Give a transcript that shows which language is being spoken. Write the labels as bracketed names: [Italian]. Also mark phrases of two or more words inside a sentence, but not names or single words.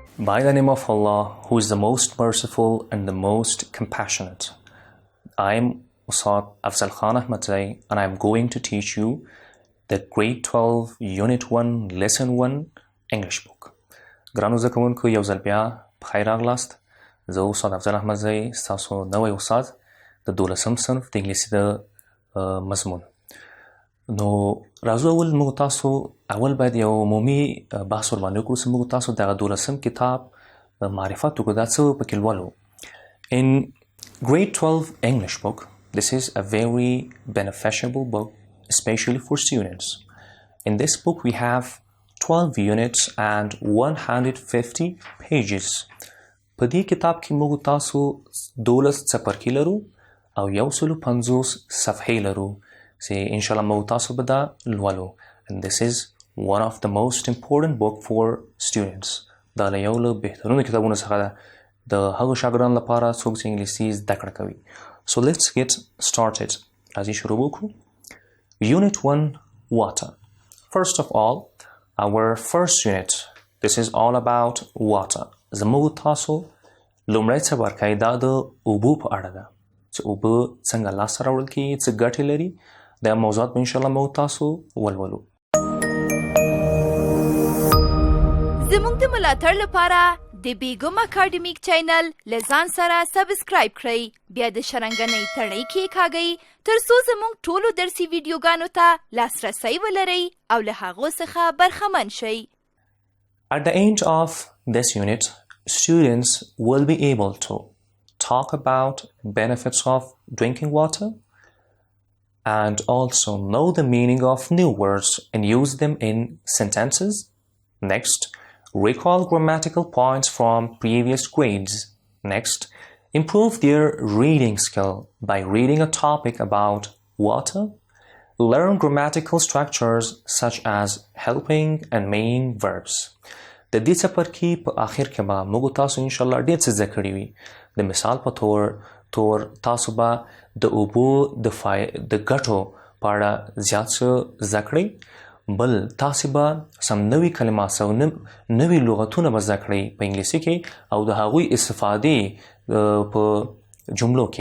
[English] By the name of Allah, who is the most merciful and the most compassionate. I am Ustad Afzal Khan Ahmadzai, and I am going to teach you the Grade 12 Unit 1 Lesson 1 English book. [Pashto] ګرانو زده کوونکو یو ځل بیا پخیر راغلاست. زه استاد افضل احمدزی ستاسو نوی استاد د 12م صنف د انګلیسي د مضمون. نو راځو موږ تاسو اول باید یو عمومي بحث ورباندې وکړو چې موږ تاسو دغه 12م کتاب معرفت وکړو دا څه پکې لولو. [English] In Grade 12 English book, this is a very beneficial book, especially for students. In this book we have 12 units and 150 pages. [Pashto] په دې کتاب کې موږ تاسو 12 څپرکي لرو او 150 صفحې لرو چې [Arabic] ان شاء الله [Pashto] موږ تاسو به دا لولو. [English] And this is one of the most important book for students. [Pashto] دا یو له بهترینو کتابونو څخه ده د هغو شاګردانو لپاره څوک چې انګلیسي زده کړه کوي. [English] So let's get started. [Pashto] راځئ شروع وکړو. [English] Unit 1 Water. First of all, our first unit, this is all about water. [Pashto] زموږ تاسو لومړی څپرکی دا د اوبو په اړه ده چې اوبه څنګه لاسته راوړل کېږي، څه ګټې لري. دا موضوعات به [Arabic] انشاءالله [Pashto] موږ تاسو ولولو. زموږ د ملاتړ لپاره د بیګم اکاډمیک چینل له ځان سره سبسکرایب کړئ، بیا د شرنګنۍ تڼۍ کېکاږئ تر څو زموږ ټولو درسي ویډیوګانو ته لاسرسی ولرئ او له هغو څخه برخمن شئ. [English] At the end of this unit, students will be able to talk about benefits of drinking water and also know the meaning of new words and use them in sentences. Next, recall grammatical points from previous grades. Next, improve their reading skill by reading a topic about water. Learn grammatical structures such as helping and main verbs. [Pashto] د دې څپرکي په آخر کې به موږ تاسو [Arabic] انشاءالله [Pashto] ډېر څه زده کړي وي. د مثال په تور تاسو به د اوبو د ګټو په اړه زیات څه زده کړئ. بل تاسو به سم نوي کلمات او نوي لغتونه به زده کړئ په انګلیسي کې او د هغوی استفادې په جملو کې.